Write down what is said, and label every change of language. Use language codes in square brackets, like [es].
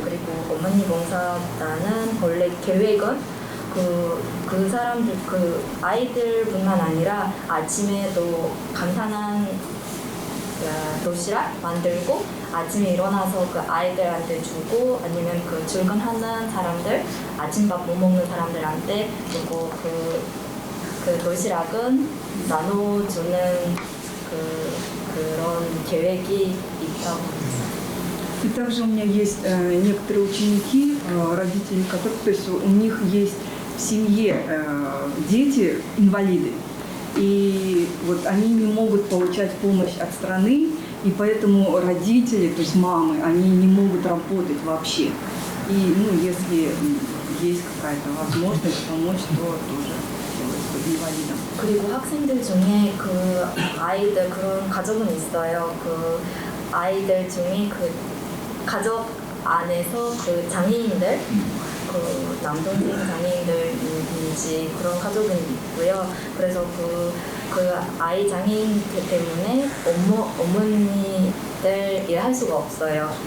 [ko] 그리고 어머니 봉사단은 원래 계획은 그 사람들 그 아이들뿐만 아니라 아침에도 간단한 도시락 만들고 아침에 일어나서 그 아이들한테 주고 아니면 그 출근하는 사람들 아침밥 못 먹는 사람들한테 그리고 그 도시락은 나눠주는 그런 계획이 있다고 합니다. [ru] И также у меня есть некоторые ученики, родители которых, то есть у них есть в семье дети инвалиды. И вот они не могут получать помощь от страны, и поэтому родители, то есть мамы, они не могут работать вообще. И если есть какая-то возможность помочь, то тоже инвалидам. [ko] 그리고 학생들 중에 그 아이들 그런 가족은 있어요. 그 아이들 중에 그 가족 안에서 그 장애인들 그 남동생 장애인들인지 그런 가족은 있고요. 그래서 그 아이 장애인 때문에 어머니들 일할 수가 없어요.